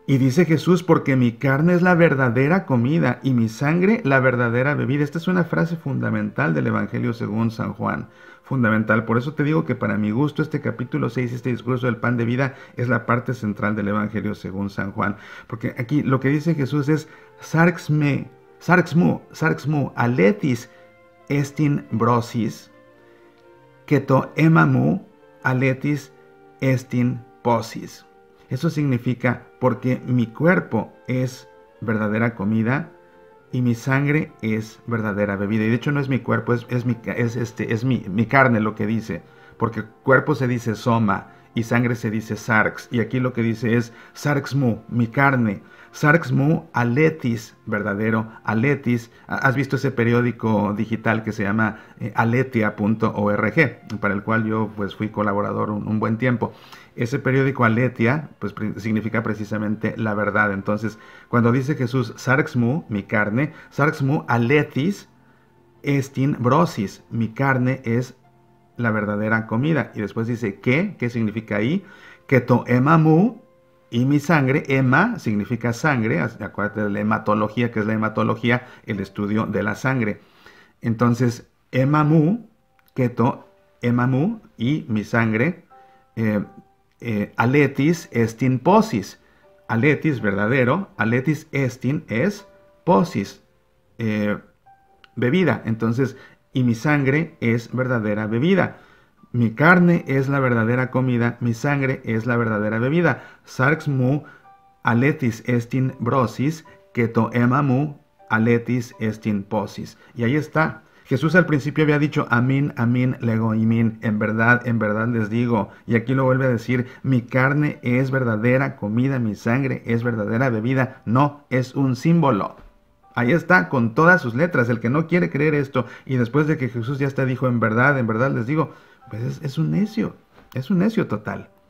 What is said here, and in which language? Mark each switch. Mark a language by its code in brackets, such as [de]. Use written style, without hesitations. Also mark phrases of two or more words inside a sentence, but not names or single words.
[es] Y dice Jesús, porque mi carne es la verdadera comida y mi sangre la verdadera bebida. Esta es una frase fundamental del Evangelio según San Juan. Fundamental. Por eso te digo que para mi gusto este capítulo 6, este discurso del pan de vida, es la parte central del Evangelio según San Juan. Porque aquí lo que dice Jesús es, [el] σὰρξ μου ἀληθής ἐστιν βρῶσις, καὶ τὸ αἷμά μου ἀληθής ἐστιν πόσις. [es] Eso significa, porque mi cuerpo es verdadera comida y mi sangre es verdadera bebida. Y de hecho no es mi cuerpo, es mi carne lo que dice. Porque cuerpo se dice soma y sangre se dice sarx. Y aquí lo que dice es sarxmu, mi carne. Sarxmu, aletis, verdadero, aletis. ¿Has visto ese periódico digital que se llama aletia.org? Para el cual yo pues fui colaborador un buen tiempo. Ese periódico aletia pues significa precisamente la verdad. Entonces, cuando dice Jesús, sarxmu, mi carne, [el] σὰρξ μου, ἀληθής, ἐστιν βρῶσις, [es] mi carne es la verdadera comida. Y después dice, ¿qué? ¿Qué significa ahí? [el] καὶ τὸ αἷμά μου, [es] y mi sangre, ema significa sangre, acuérdate de la hematología, que es la hematología, el estudio de la sangre. Entonces, [el] αἷμά μου, καὶ τὸ αἷμά μου, [es] y mi sangre, [el] ἀληθής ἐστιν πόσις. [es] Aletis, verdadero, [el] ἀληθής ἐστιν [es] es posis, bebida. Entonces, y mi sangre es verdadera bebida. Mi carne es la verdadera comida, mi sangre es la verdadera bebida. [el] σὰρξ μου ἀληθής ἐστιν βρῶσις, καὶ τὸ αἷμά μου ἀληθής ἐστιν πόσις. [es] Y ahí está. Jesús al principio había dicho, [el] ἀμὴν ἀμὴν λέγω ὑμῖν, [es] en verdad les digo. Y aquí lo vuelve a decir, mi carne es verdadera comida, mi sangre es verdadera bebida. No es un símbolo. Ahí está, con todas sus letras. El que no quiere creer esto, y después de que Jesús ya está dijo, en verdad les digo, pues es un necio total.